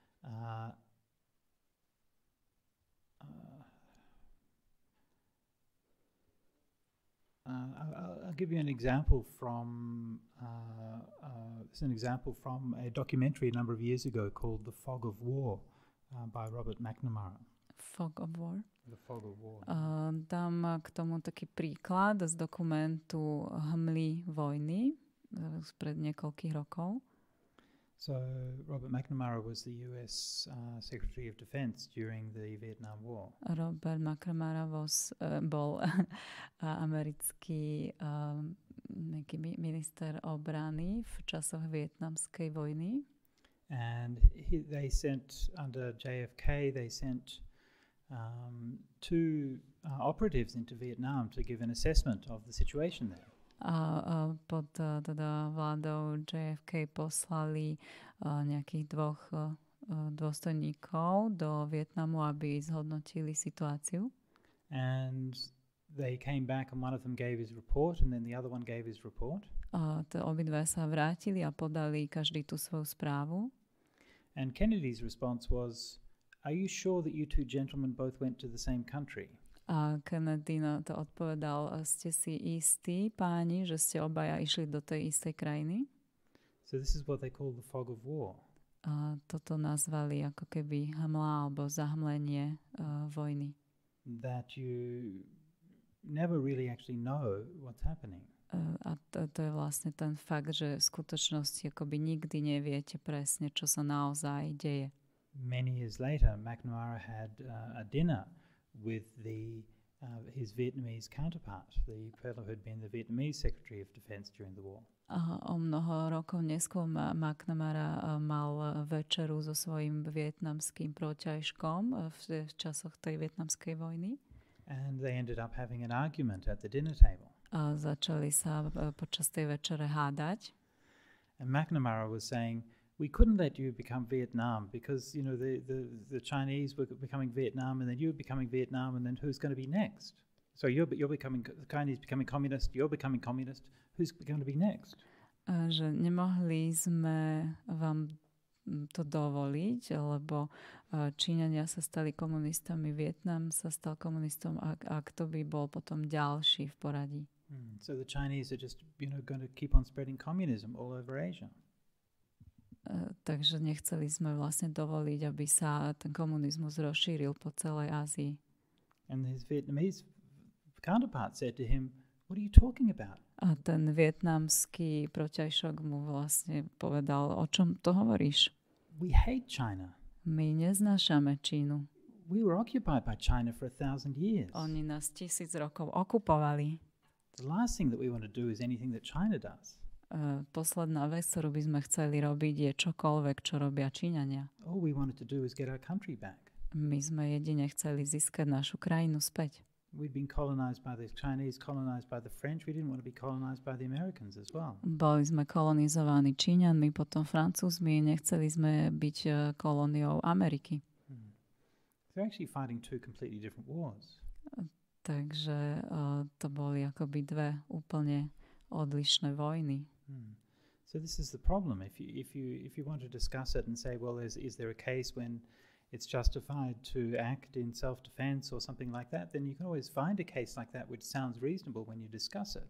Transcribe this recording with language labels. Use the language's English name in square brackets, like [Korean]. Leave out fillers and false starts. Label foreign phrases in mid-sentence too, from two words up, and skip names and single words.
[English] I'll give you an example from a documentary a number of years ago called The Fog of War by Robert McNamara. Fog of War? The Fog of War. [Slovak] Dám k tomu taký príklad z dokumentu Hmly vojny spred niekoľkých rokov. [English] So Robert McNamara was the US Secretary of Defense during the Vietnam War. [Slovak] Robert McNamara bol americký minister obrany v časoch vietnamskej vojny. [English] And they sent, under JFK, they sent two operatives into Vietnam to give an assessment of the situation there. [Slovak] A pod teda vládou JFK poslali nejakých dvoch dôstojníkov do Vietnamu, aby zhodnotili situáciu. [English] And they came back and one of them gave his report and then the other one gave his report. [Slovak] Obidve sa vrátili a podali každý tú svoju správu. [English] And Kennedy's response was, "Are you sure that you two gentlemen both went to the same country?" [Slovak] A Kennedy na to odpovedal, ste si istí, páni, že ste obaja išli do tej istej krajiny? [English] So this is what they call the fog of war. [Slovak] A toto nazvali ako keby hmla alebo zahmlenie vojny. [English] That you never really actually know what's happening. [Slovak] A to je vlastne ten fakt, že v skutočnosti akoby nikdy neviete presne, čo sa naozaj deje. [English] many years later, McNamara had a dinner with his Vietnamese counterpart, the fellow who had been the Vietnamese Secretary of Defense during the war. [Slovak] O mnoho rokov neskôr McNamara mal večeru so svojím vietnamským protiažkom v časoch tej vietnamskej vojny. [English] And they ended up having an argument at the dinner table. [Slovak] A začali sa počas tej večere hádať. [English] And McNamara was saying, we couldn't let you become Vietnam because, you know, the Chinese were becoming Vietnam and then you were becoming Vietnam and then who's going to be next? So you're becoming, the Chinese becoming communist, you're becoming communist, who's going to be next? [Slovak] Že nemohli sme vám to dovoliť, lebo Číňania sa stali komunistami, Vietnam sa stal komunistom a kto by bol potom ďalší v poradí? [English] So the Chinese are just, you know, going to keep on spreading communism all over Asia. [Slovak] Takže nechceli sme vlastne dovoliť, aby sa ten komunizmus rozšíril po celej Ázii. [English] And his Vietnamese counterpart said to him, what are you talking about? [Slovak] A ten vietnamský protiažok mu vlastne povedal, o čom to hovoríš? [English] We hate China. [Slovak] My neznášame Čínu. [English] We were occupied by China for 1,000 years. [Slovak] Oni nás 1000 rokov okupovali. [English] The last thing that we want to do is anything that China does. [Slovak] Posledná vec, ktorú by sme chceli robiť, je čokoľvek, čo robia Číňania. [English] All we wanted to do is get our country back. [Slovak] My sme jedine chceli získať našu krajinu späť. [English] We'd been colonized by the Chinese, colonized by the French. We didn't want to be colonized by the Americans as well. [Slovak] Boli sme kolonizovaní Číňanmi, potom Francúzmi, nechceli sme byť kolóniou Ameriky. [English] They're actually fighting two completely different wars. [Slovak] Takže to boli akoby dve úplne odlišné vojny. [English] So this is the problem. If you want to discuss it and say, well, is there a case when it's justified to act in self-defense or something like that, then you can always find a case like that which sounds reasonable when you discuss it.